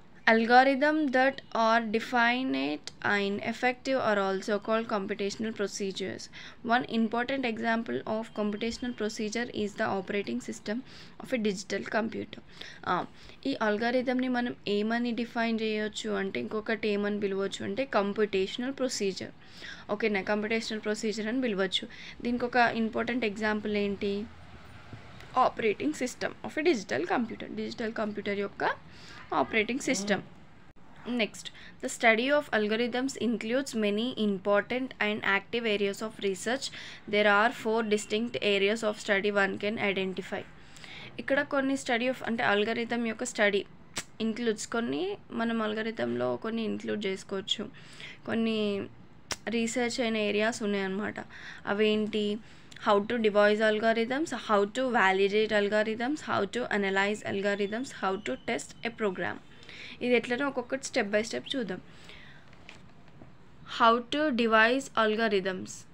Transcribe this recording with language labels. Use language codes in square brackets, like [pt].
[en] Algorithms that are definite and effective are also called computational procedures. One important example of computational procedure is the operating system of a digital computer. [te] ఈ అల్గారిథంని మనం ఏమని define చేయొచ్చు అంటే ఇంకొకటి ఏమని పిలవచ్చు అంటే కంప్యూటేషనల్ ప్రొసీజర్. ఓకేనా, కంప్యూటేషనల్ ప్రొసీజర్ అని పిలవచ్చు. దీనికి ఒక ఇంపార్టెంట్ ఎగ్జాంపుల్ ఏంటి? [en] Operating system of a digital computer యొక్క operating system. Next, the study of algorithms includes many important and active areas of research. There are 4 distinct areas of study one can identify. [te] ఇక్కడ కొన్ని study of అంటే algorithm యొక్క study includes కొన్ని మనం అల్గరిథంలో కొన్ని include చేసుకోవచ్చు. కొన్ని రీసెర్చ్ అయిన ఏరియాస్ ఉన్నాయన్నమాట. అవేంటి? [en] how to devise algorithms, how to validate algorithms, how to analyze algorithms, how to test a program. [te] ఇది ఎట్లనో ఒక్కొక్కటి స్టెప్ బై స్టెప్ చూద్దాం. [en] how to devise algorithms.